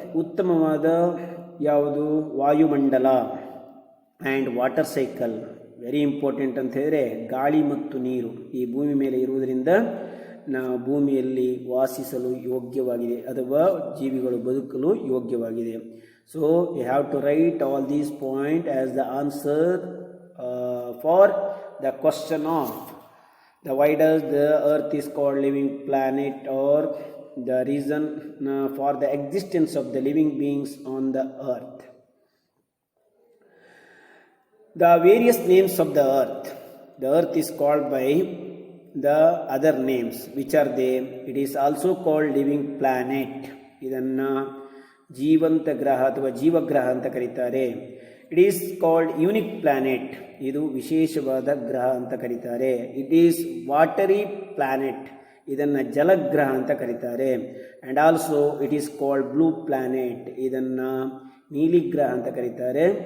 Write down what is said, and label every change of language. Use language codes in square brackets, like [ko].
[kn] ಉತ್ತಮವಾದ ಯಾವುದು ವಾಯುಮಂಡಲ [en] and water cycle very important [kn] ಅಂತ ಹೇಳಿದರೆ ಗಾಳಿ ಮತ್ತು ನೀರು ಈ ಭೂಮಿ ಮೇಲೆ ಇರುವುದರಿಂದ ನಾವು ಭೂಮಿಯಲ್ಲಿ ವಾಸಿಸಲು ಯೋಗ್ಯವಾಗಿದೆ ಅಥವಾ ಜೀವಿಗಳು ಬದುಕಲು ಯೋಗ್ಯವಾಗಿದೆ. [en] So you have to write all these point as the answer for the question of the why does the earth is called living planet, or the reason for the existence of the living beings on the earth. The various names of the earth is called by the other names. Which are they? It is also called living planet. [kn] idanna ಜೀವಂತ ಗ್ರಹ ಅಥವಾ ಜೀವಗ್ರಹ ಅಂತ ಕರೀತಾರೆ. [en] it is called unique planet, [kn] ಇದು ವಿಶೇಷವಾದ ಗ್ರಹ ಅಂತ ಕರೀತಾರೆ. [en] it is watery planet, [kn] ಇದನ್ನು ಜಲಗ್ರಹ ಅಂತ ಕರೀತಾರೆ. [en] and also it is called blue planet, [kn] ಇದನ್ನು ನೀಲಿ ಗ್ರಹ ಅಂತ ಕರೀತಾರೆ.